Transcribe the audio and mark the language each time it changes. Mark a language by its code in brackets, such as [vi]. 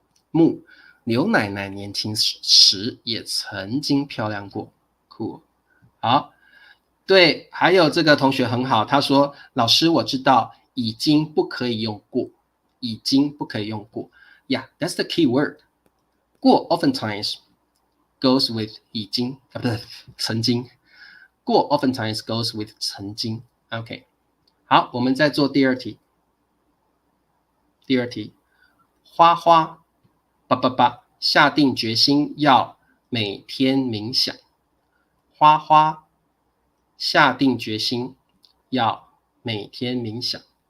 [zh] 木，刘奶奶年轻时也曾经漂亮过，酷，好。对，还有这个同学很好，他说：“老师，我知道已经不可以用过，已经不可以用过。 [en] Yeah, that's the key word. 过 oftentimes goes with [zh] 已经不是曾经。 [en] 过 oftentimes goes with 曾经。 [zh] OK， 好，我们再做第二题。花花下定决心要每天冥想。花花下定决心要每天冥想。